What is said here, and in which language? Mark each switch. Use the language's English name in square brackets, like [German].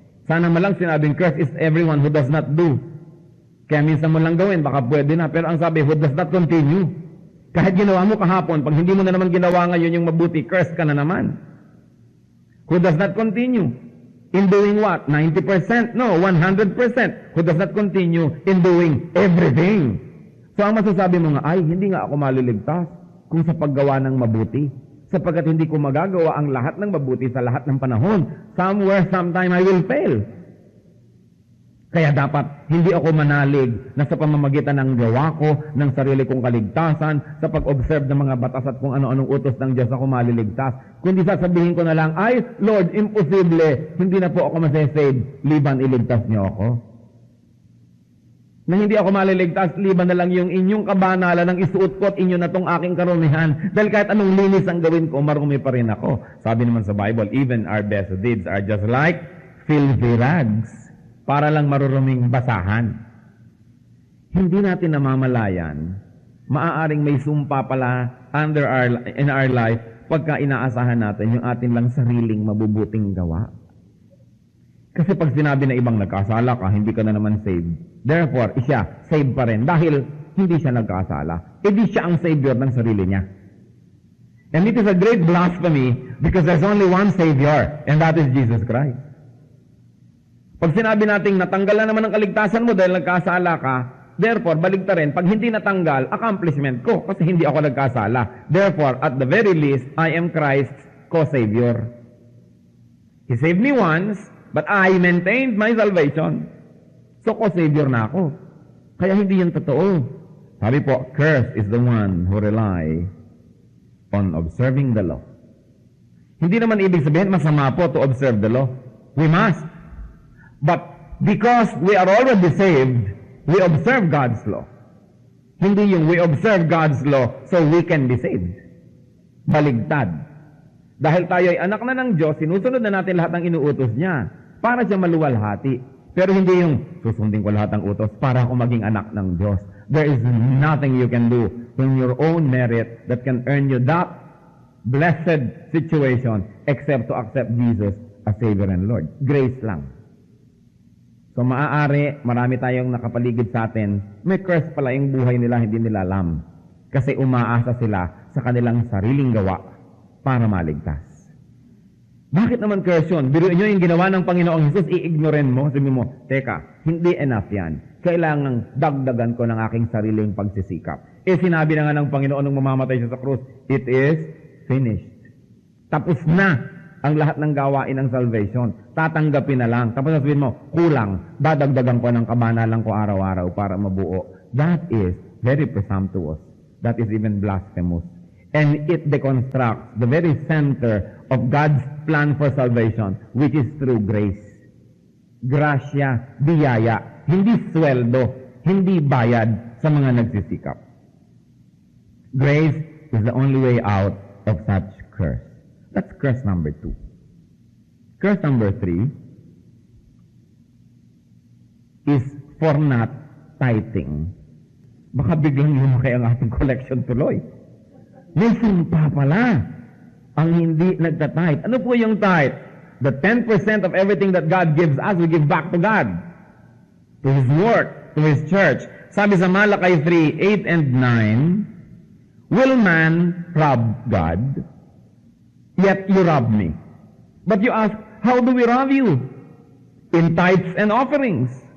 [Filipino] Sana malang sinabing [English] cursed is everyone who does not do. [Filipino] Kaya minsan mo lang gawin, baka pwede na. Pero ang sabi, [English] who does not continue. [Filipino] Kahit ginawa mo kahapon, pag hindi mo na naman ginawa ngayon yung mabuti, cursed ka na naman. [English] Who does not continue in doing what? 90%? No, 100%. Who does not continue in doing everything? [Filipino] So ang masasabi mo nga, ay, hindi nga ako maliligtas kung sa paggawa ng mabuti. Sapagkat hindi ko magagawa ang lahat ng mabuti sa lahat ng panahon. [English] Somewhere, sometime, I will fail. [Filipino] Kaya dapat hindi ako manalig na sa pamamagitan ng gawa ko, ng sarili kong kaligtasan, sa pag-observe ng mga batas at kung ano-anong utos ng Diyos ako maliligtas. Kundi sasabihin ko na lang, ay, Lord, imposible, hindi na po ako masasave, liban iligtas niyo ako. Na hindi ako maliligtas, liban na lang yung inyong kabanalan ng isuot ko at inyo na tong aking karumihan. Dahil kahit anong linis ang gawin ko, marumi pa rin ako. Sabi naman sa [English] Bible, even our best deeds are just like filthy rags. [Filipino] Para lang maruruming basahan. Hindi natin namamalayan, maaaring may sumpa pala [English] in our life [Filipino] pagka inaasahan natin yung atin lang sariling mabubuting gawa. Kasi pag sinabi na ibang nagkasala ka, hindi ka na naman saved. Therefore, siya, saved pa rin dahil hindi siya nagkasala. Di siya ang savior ng sarili niya. [English] And it is a great blasphemy because there's only one Savior, and that is Jesus Christ. [Filipino] Pag sinabi nating natanggal na naman ang kaligtasan mo dahil nagkasala ka, therefore, baligtarin, pag hindi natanggal, accomplishment ko kasi hindi ako nagkasala. [English] Therefore, at the very least, I am Christ's co-savior. He saved me once, but I maintained my salvation. So, co-savior [Filipino] na ako. Kaya hindi yun totoo. Sabi po, [English] cursed is the one who rely on observing the law. [Filipino] Hindi naman ibig sabihin, masama po [English] to observe the law. We must. But because we are already saved, we observe God's law. [Filipino] Hindi yung [English] we observe God's law so we can be saved. [Filipino] Baligtad. Dahil tayo ay anak na ng Diyos, sinusunod na natin lahat ng inuutos niya para siya maluwalhati. Pero hindi yung susundin ko lahat ng utos para ako maging anak ng Diyos. [English] There is nothing you can do in your own merit that can earn you that blessed situation except to accept Jesus as Savior and Lord. [Filipino] Grace lang. So maaari, marami tayong nakapaligid sa atin, may curse pala yung buhay nila, hindi nila alam. Kasi umaasa sila sa kanilang sariling gawa para maligtas. Bakit naman curse yun? Biruin nyo yung ginawa ng Panginoong Jesus, i-ignoren mo. Sabi mo, teka, hindi enough yan. Kailangang dagdagan ko ng aking sariling pagsisikap. Sinabi na nga ng Panginoon nung mamamatay siya sa krus, [English] it is finished. [Filipino] Tapos na ang lahat ng gawain ng salvation. Tatanggapin na lang. Tapos sabihin mo, kulang, dadagdagan ko ng kabanalan ko araw-araw para mabuo. [English] That is very presumptuous. That is even blasphemous. And it deconstructs the very center of God's plan for salvation, which is through grace. [Filipino] Grasya, biyaya, hindi sweldo, hindi bayad sa mga nagsisikap. [English] Grace is the only way out of such curse. That's curse number 2. Curse number 3 is for not tithing. [Filipino] Baka biglang lumaki ang ating collection tuloy. May sumpa pala ang hindi nagtatithe. Ano po yung tithe? [English] The 10% of everything that God gives us, we give back to God. To His work, to His church. [Filipino] Sabi sa [English] Malakay 3:8 and 9, will man rob God? Yet you rob me. But you ask, how do we rob you? In tithes and offerings.